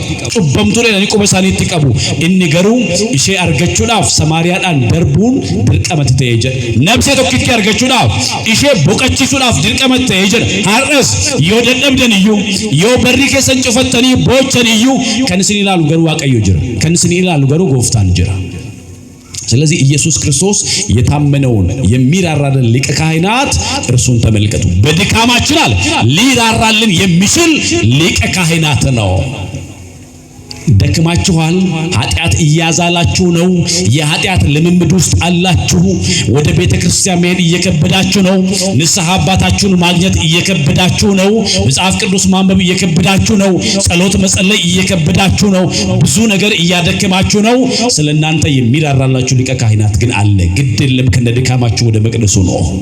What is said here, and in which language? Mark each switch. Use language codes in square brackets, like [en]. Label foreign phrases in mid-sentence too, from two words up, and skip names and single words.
[om] Cubbamtuu jedhanii quba isaaniitti qabu. Inni garuu ishee argachuudhaaf Samaariyaadhaan darbuun dirqamatti ta'ee jira. Nabsee tokkitti argachuudhaaf ishee boqachiisuudhaaf dirqamatti ta'ee jira. Har'as yoo dadhabdan iyyuu yoo barri keessan cufattanii boochan iyyuu kan isin ilaalu garuu Waaqayyo jira. Kan isin ilaalu garuu Gooftaan jira። [am] ስለዚህ ኢየሱስ ክርስቶስ የታመነውን የሚራራልን ሊቀ ካህናት እርሱን ተመልከቱ። በድካማችን አለ ሊራራልን የሚችል ሊቀ ካህናት ነው። ደክማችኋል፣ ኃጢአት እያዛላችሁ ነው፣ የኃጢአት ልምምድ ውስጥ አላችሁ፣ ወደ ቤተክርስቲያን መሄድ እየከበዳችሁ ነው፣ ንስሐ አባታችሁን ማግኘት እየከበዳችሁ ነው፣ መጽሐፍ ቅዱስ ማንበብ እየከበዳችሁ ነው፣ ጸሎት መጸለይ እየከበዳችሁ ነው፣ ብዙ ነገር እያደከማችሁ ነው። ስለናንተ የሚራራላችሁ ሊቀ ካህናት ግን አለ። ግድ የለም ከነድካማችሁ ወደ መቅደሱ ነው።